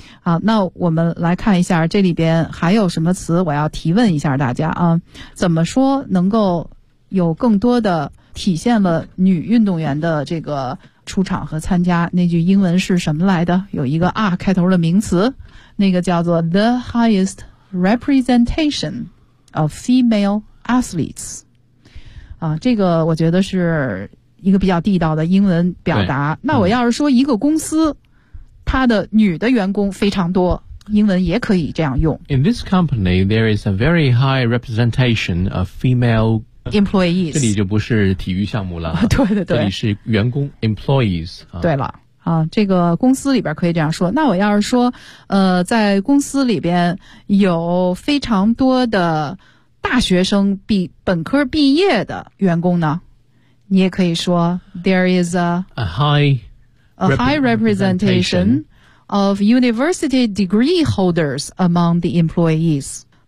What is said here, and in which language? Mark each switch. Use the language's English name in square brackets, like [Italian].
[Chinese] 好，那我们来看一下这里边还有什么词我要提问一下大家啊，怎么说能够有更多的体现了女运动员的这个出场和参加，那句英文是什么来的，有一个 R 开头的名词，那个叫做 [English] The highest representation of female athletes [Chinese] 啊，这个我觉得是一个比较地道的英文表达。那我要是说一个公司他的女的员工非常多，英文也可以这样用。 [English] In this company, there is a very high representation of female employees. [Chinese] 这里就不是体育项目了。对对对。这里是员工 employees. 对了。啊，这个公司里边可以这样说。那我要是说在公司里边有非常多的大学生比本科毕业的员工呢，你也可以说 [English] there is a high representation of university degree holders among the employees.